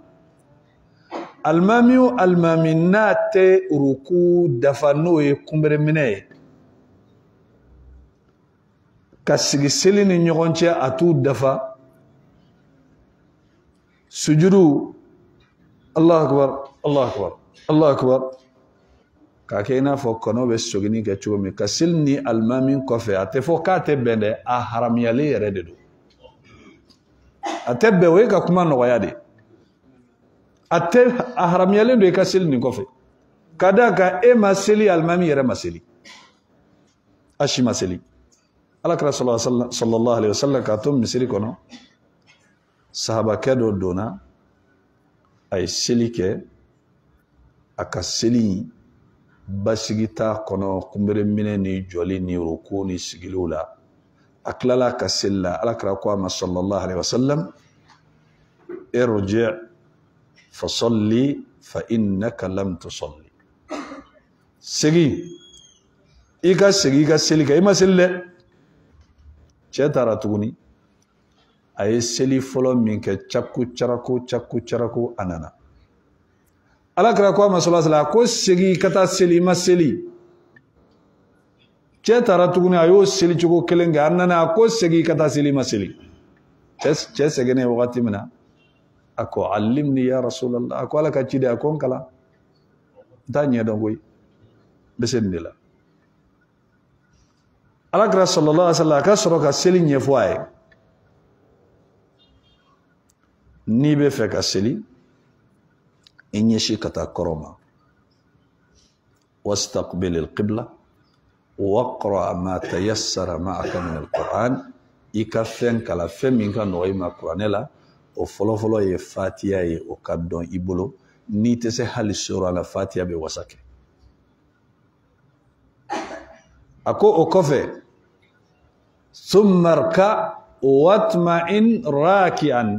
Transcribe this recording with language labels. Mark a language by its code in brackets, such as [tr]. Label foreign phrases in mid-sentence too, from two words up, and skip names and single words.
[bm] Alimami o alimami n'a tɛ ruku dafa n'o ye kunbereminɛ ye, ka sigi seli ni ɲɔgɔn cɛ a t'u dafa, sujudu [ar] الله أكبر الله أكبر الله أكبر, [bm] k'a kɛ i n'a fɔ kɔnɔ bɛ sogini kɛ cogo min, ka seli ni alimami kɔfɛ a tɛ fɔ k'a tɛ bɛn dɛ, a haramuyalen yɛrɛ de don. A tɛ bɛn, o ye ka kuma nɔgɔya de. A haramuyalen don i ka seli nin kɔfɛ. Ka d'a kan e ma seli, alimami yɛrɛ ma seli, a si ma seli. Alakira [ar] صلى الله عليه وسلم [bm] k'a to misiri kɔnɔ, sahabakɛ dɔ donna, a ye seli kɛ, a ka seli basigi t'a kɔnɔ kunbereminɛ ni jɔli ni ruku ni sigiliw la. A tilala ka seli la, Alakira ko a ma [ar] صلى الله عليه وسلم ارجع فصل فإنك لم تصل. [bm] Segi, i ka segi i ka seli kɛ, i ma seli dɛ. Cɛ taara tuguni, a ye seli fɔlɔ min kɛ caku caraku a nana. Alakira ko a ma [ar] صلى الله عليه وسلم, [bm] ko segi ka taa seli, i ma seli. Cɛ taara tuguni, a y'o seli cogo kelen kɛ, a nana, ko segi ka taa seli, i ma seli. Cɛ sɛgɛnnen wagati min na, a ko [ar] علمني يا رسول الله, [bm] a ko Ala ka ciden, a ko n kalan, n t'a ɲɛdɔn koyi, n bɛ se nin de la. Alakira [ar] صلى الله عليه وسلم [bm] a ka sɔrɔ ka seli ɲɛfɔ a ye. N'i bɛ fɛ ka seli, i ɲɛsi ka taa kɔrɔ ma. [ar] واستقبل القبلة واقرأ ما تيسر معك من القرآن. [bm] I ka fɛn kala, fɛn min ka nɔgɔ i ma kuranɛ la, o fɔlɔfɔlɔ ye Fatiha ye, o ka dɔn i bolo. N'i tɛ se hali sura la, Fatiha bɛ wasa kɛ. A ko o kɔfɛ, [ar] ثم اركع واطمئن راكعا.